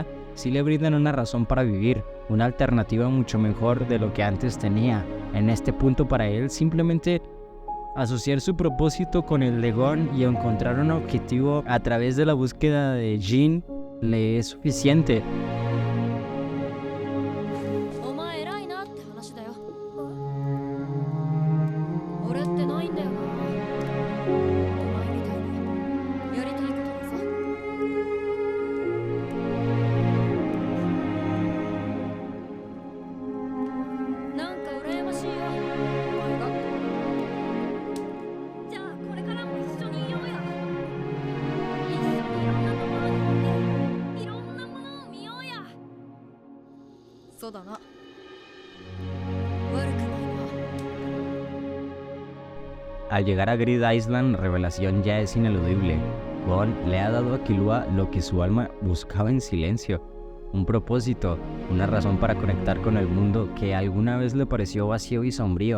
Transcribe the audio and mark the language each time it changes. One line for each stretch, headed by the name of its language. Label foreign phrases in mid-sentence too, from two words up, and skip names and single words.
Spanish: Sí le brindan una razón para vivir, una alternativa mucho mejor de lo que antes tenía. En este punto para él, simplemente asociar su propósito con el de Gon y encontrar un objetivo a través de la búsqueda de Jin le es suficiente.
Japanese: お前偉いなって話だよ。俺ってないんだよな。お前みたいにやりたいことがさ。なんか羨ましいよ。お前が。じゃあこれからも一緒にいようよ。一緒にいろんなところに行っていろんなものを見ようや。そうだな。悪くないな。
Spanish: Al llegar a Grid Island, la revelación ya es ineludible. Gon le ha dado a Killua lo que su alma buscaba en silencio. Un propósito, una razón para conectar con el mundo que alguna vez le pareció vacío y sombrío.